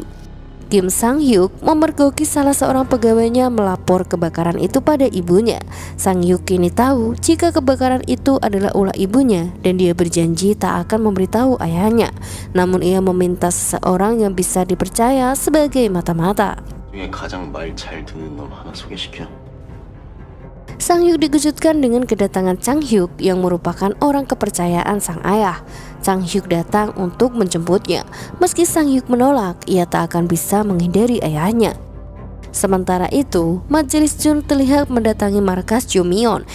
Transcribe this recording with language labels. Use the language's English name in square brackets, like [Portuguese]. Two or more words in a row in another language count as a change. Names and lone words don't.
[Indonesian] Kim Sang-hyuk memergoki salah seorang pegawainya melapor kebakaran itu pada ibunya. Sang-hyuk kini tahu jika kebakaran itu adalah ulah ibunya dan dia berjanji tak akan memberitahu ayahnya. Namun ia meminta seseorang yang bisa dipercaya sebagai mata-mata. [Korean] 중에 가장 말 잘 듣는 놈 하나 소개시켜. [Indonesian] Sang-hyuk dikejutkan dengan kedatangan Chang-hyuk yang merupakan orang kepercayaan sang ayah. Chang-hyuk datang untuk menjemputnya. Meski Sang-hyuk menolak, ia tak akan bisa menghindari ayahnya. Sementara itu, majelis Jun terlihat mendatangi markas Jo-myeon.